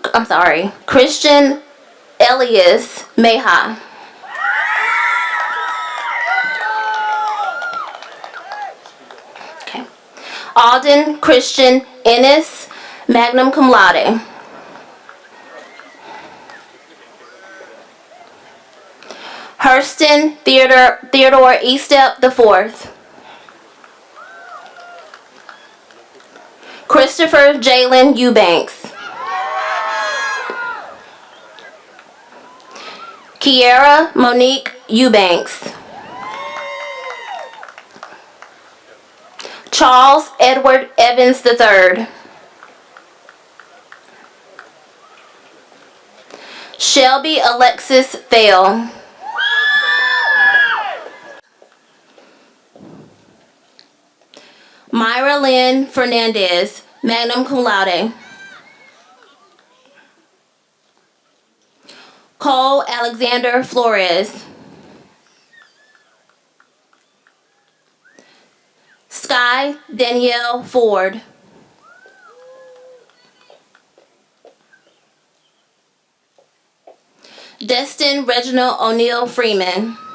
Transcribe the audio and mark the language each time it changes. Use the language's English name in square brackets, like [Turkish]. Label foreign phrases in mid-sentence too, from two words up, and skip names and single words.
[English] Christian Elias Meha. Alden Christian Ennis, [Latin] magna cum laude. [English] Hurston Theodore Estep IV. Christopher Jalen Eubanks. Kiera Monique Eubanks. Charles Edward Evans III. Shelby Alexis Thale. Myra Lynn Fernandez, [Latin] magna cum laude. [English] Cole Alexander Flores. Sky Danielle Ford. Destin Reginald O'Neill Freeman.